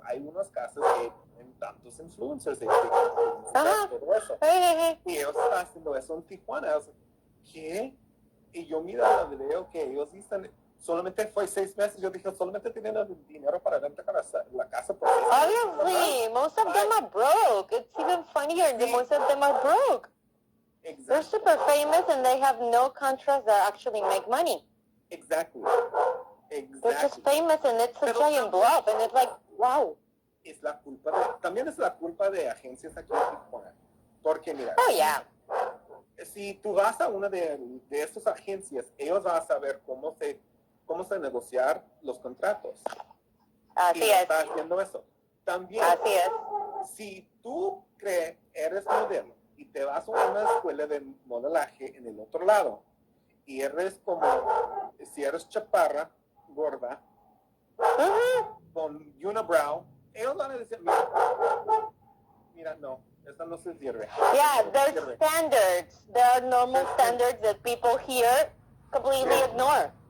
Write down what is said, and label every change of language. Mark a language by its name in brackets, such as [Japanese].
[Spanish] Hay unas casas que tienen tantos influencers. Todo eso. Y ellos están haciendo eso en Tijuana. ¿Qué? Y yo miro el video que ellos dicen, solamente fue 6 meses. Yo dije, solamente tienen el dinero para rentar la casa por 6 meses. [English] Obviously, most of them are broke. It's even funnier that most of them are broke. Exactly. They're super famous and they have no contracts that actually make money. Exactly. They're just famous and it's a giant bluff and it's like, wow. [Spanish] También es la culpa de agencias aquí en Tijuana. Porque mira, si tú vas a una de estas agencias, ellos van a saber cómo se negociar los contratos. Así y es. Está haciendo eso. También, así es. Si tú eres modelo y te vas a una escuela de modelaje en el otro lado y eres como, si eres chaparra, gorda, con unibrow, ellos van a decir, mira, no, esta no se sirve. [English] Yeah, there's standards. There are normal standards that people here completely ignore.